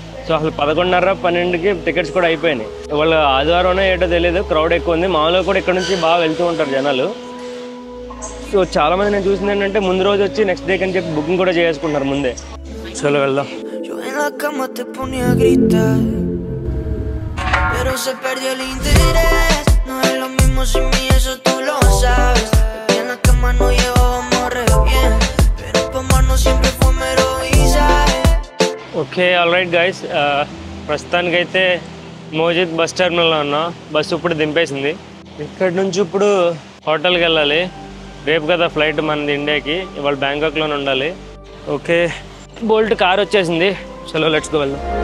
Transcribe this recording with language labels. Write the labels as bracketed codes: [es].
[te] So అసలు 11:30, 12కి tickets కూడా అయిపోయినాయి. వాళ్ళు ఆదివారం ఏటో తెలియదు, క్రౌడ్ ఎక్కువ ఉంది. మామూలుగా కూడా ఇక్కడ నుంచి బాగా వెళ్తూ ఉంటారు జనాలు. సో చాలా మంది నేను చూసింది ఏంటంటే ముందు రోజు వచ్చి నెక్స్ట్ డే అని చెప్పి బుకింగ్ కూడా చేసుకుంటారు ముందే. చలో వెళ్దాం. [es] Pero se perdió el interés, no es lo mismo sin mí, eso tú lo sabes. En la cama no llevábamos re bien, pero pa' mano siempre fue mero visaje. [en] Okay, all right guys, [te] ప్రస్తుతానికైతే మోజిద్ bus టెర్మినల్లో ఉన్నా. Bus ఇప్పుడు దింపేసింది. ఇక్కడ నుంచి ఇప్పుడు హోటల్కి వెళ్ళాలి. రేపు కదా ఫ్లైట్ మనది ఇండియాకి, ఇవాళ బ్యాంకాక్లోనే ఉండాలి. ఓకే, బోల్ట్ కార్ వచ్చేసింది. చలో లెట్స్ గో వెళ్దాం.